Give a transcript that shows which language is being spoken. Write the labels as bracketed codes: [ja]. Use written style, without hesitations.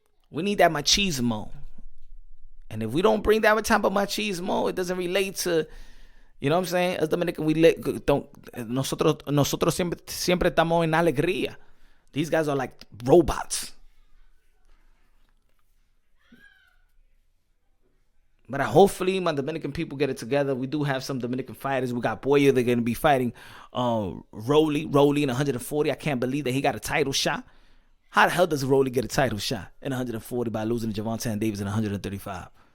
[en] We need that machismo. And if we don't bring that type of machismo, it doesn't relate to, you know what I'm saying? As Dominican, [es] nosotros siempre estamos en alegría. [en] These guys are like robots. But hopefully my Dominican people get it together. We do have some Dominican fighters. We got Boyer. They're going to be fighting Rolly in 140. I can't believe that he got a title shot. How the hell does Rolly get a title shot in 140 by losing to Gervonta Davis in 135?